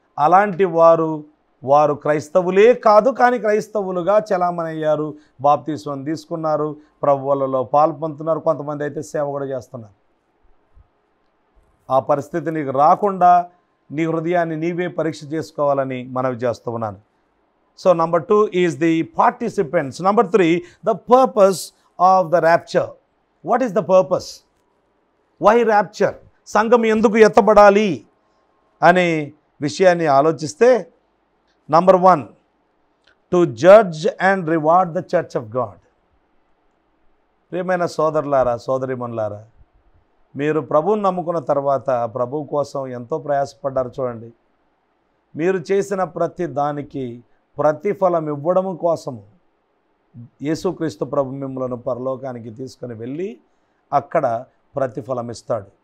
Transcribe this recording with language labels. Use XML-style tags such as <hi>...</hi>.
<te>అలాంటి వారు క్రైస్తవులే కాదు, కానీ క్రైస్తవులుగా చలామణయ్యారు, బాప్తీసం తీసుకున్నారు, ప్రభువులలో పాల్పొందుతున్నారు. కొంతమంది అయితే సేవ కూడా చేస్తున్నారు. ఆ పరిస్థితి నీకు రాకుండా నీ హృదయాన్ని నీవే పరీక్ష చేసుకోవాలని మనవి చేస్తూ ఉన్నాను.</te> <en>So number 2 is the participants. Number 3, the purpose of the rapture. What is the purpose? Why rapture?</en> <te>సంఘం ఎందుకు ఎత్తబడాలి అనే విషయాన్ని ఆలోచిస్తే</te> <en>number 1, to judge and reward the church of God.</en> <te>ప్రియమైన సోదరులారా, సోదరీమణులారా, మీరు ప్రభువుని నమ్ముకున్న తర్వాత ప్రభువు కోసం ఎంతో ప్రయాసపడ్డారు. చూడండి, మీరు చేసిన ప్రతి దానికి ప్రతిఫలం ఇవ్వడం కోసము యేసుక్రీస్తు ప్రభు మిమ్మలను పరలోకానికి తీసుకొని వెళ్ళి అక్కడ ప్రతిఫలం ఇస్తాడు.</te>